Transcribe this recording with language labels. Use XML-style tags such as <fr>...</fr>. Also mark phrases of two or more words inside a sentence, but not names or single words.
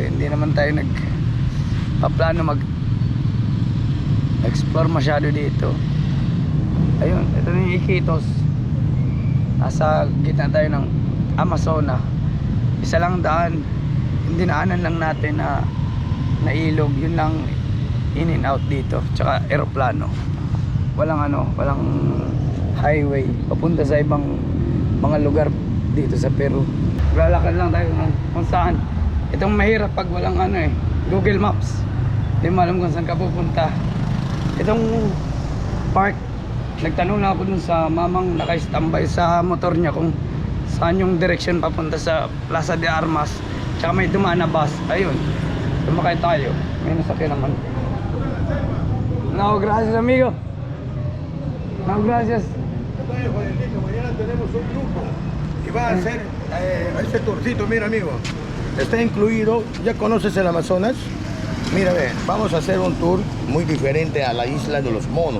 <tl>Hindi naman tayo paplano explore masyado dito. Ayun, ito na yung Iquitos. Nasa gitna tayo ng Amazona. Isa lang daan, dinaanan lang natin na ilog. Yun lang</tl> <en>in and out</en> <tl>dito, tsaka eroplano. Walang walang highway papunta sa ibang mga lugar dito sa Peru. Lalakad lang tayo kung saan. Itong mahirap pag walang Google Maps. Hindi mo alam kung saan ka pupunta. Itong park, nagtanong na ako dun sa mamang naka-standby sa motor niya kung saan yung direction papunta sa Plaza de Armas. Tsaka may dumaan na bus. Ayun, sumakay tayo. May nasakyan naman.</tl> <es>No, gracias amigo. No, gracias. Mañana tenemos un grupo y va a hacer ese tourcito. Mira, amigo, está incluido. ¿Ya conoces el Amazonas? Mira, ve, vamos a hacer un tour muy diferente a la isla de los monos.</es>